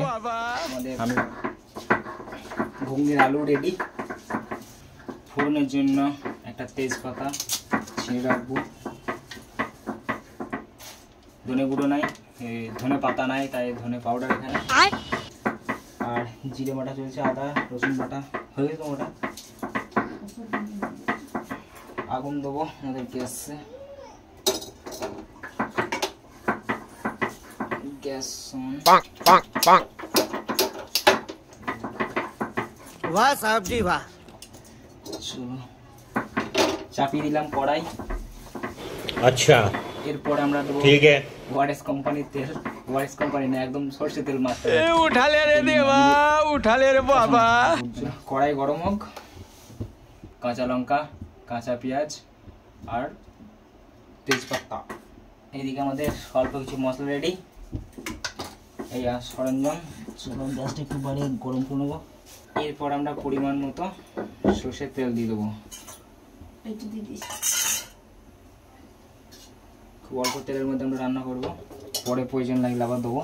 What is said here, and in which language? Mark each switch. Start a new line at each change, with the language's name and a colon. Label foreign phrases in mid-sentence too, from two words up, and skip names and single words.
Bangla: আমি ঘুগনির আলু রেডি, ফোড়নের জন্য একটা তেজপাতা ছিঁড়ে রাখবো, ধনে গুঁড়ো নাই, ধনে পাতা নাই, তাই ধনে পাউডার এখানে, আর জিরে বাটা চলছে, আদা রসুন বাটা হয়ে গেছে। ওটা আগুন দেবো আমাদের গ্যাসে, গ্যাস
Hindi: वाह साहब जी वाह।
Bangla: চলো চাপিয়ে দিলাম কড়াই। अच्छा এরপর আমরা দেবো
Hindi: ठीक है
Bangla: ওয়ারেস কোম্পানির তেল, ওয়ারেস কোম্পানি না, একদম সরষে তেল মাত্র।
Hindi: उठा ले रे देवा, उठा ले रे बाबा।
Bangla: কড়াই গরম হোক, কাঁচা লঙ্কা, কাঁচা পেঁয়াজ আর তেজপাতা। এইদিকে আমাদের অল্প কিছু মশলা রেডি, এই সরঞ্জাম। চলো গ্যাসটা একটু বাড়িয়ে গরম করে নেবো। এরপর আমরা পরিমাণ মতো সর্ষের তেল দিয়ে দেবো, খুব অল্প তেলের মধ্যে আমরা রান্না করব, পরে প্রয়োজন লাগলে আবার দেবো।